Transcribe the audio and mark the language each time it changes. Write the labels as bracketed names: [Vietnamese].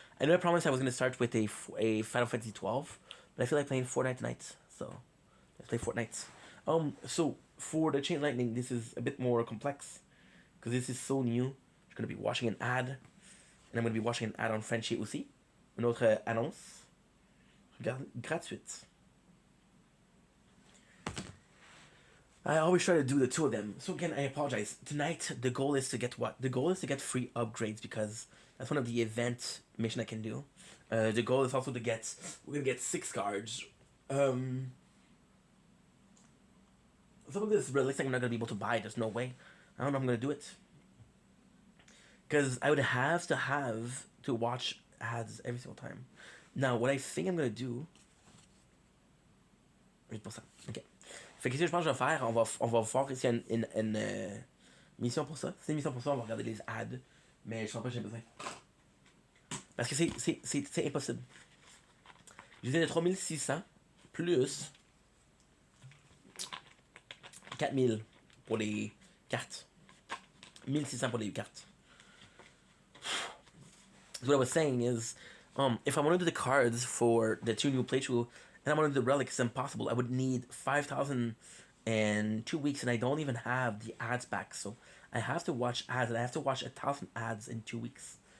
[English] I know I promised I was going to start with a Final Fantasy 12, but I feel like playing Fortnite tonight, so let's play Fortnite. So for the Chain Lightning, this is a bit more complex because this is so new. You're going to be watching an ad, and I'm going to be watching an ad on Frenchie aussi. [French] Une autre annonce gratuite. [English] I always try to do the two of them. So again, I apologize. Tonight, the goal is to get what? The goal is to get free upgrades because that's one of the event mission I can do. The goal is also to get, we're gonna get 6 cards. Some of this realistic I'm not gonna be able to buy. There's no way. I don't know if I'm gonna do it. Because I would have to watch ads every single time. Now, what I think I'm gonna do. 8%. Ok. [French] Fait que ce que je pense que je vais faire, on va faire ici une mission pour ça. C'est une mission pour ça, on va regarder les ads. Mais je sens pas que j'ai besoin. Parce que c'est impossible. J'ai besoin de 3600 plus 4000 pour les cartes. 1600 pour les cartes. [English] So what I was saying is, if I want to do the cards for the 2 new playthrough, and I want to do the relic, it's impossible. I would need 5,000 and 2 weeks, and I don't even have the ads back. So I have to watch ads, and I have to watch 1,000 ads in 2 weeks.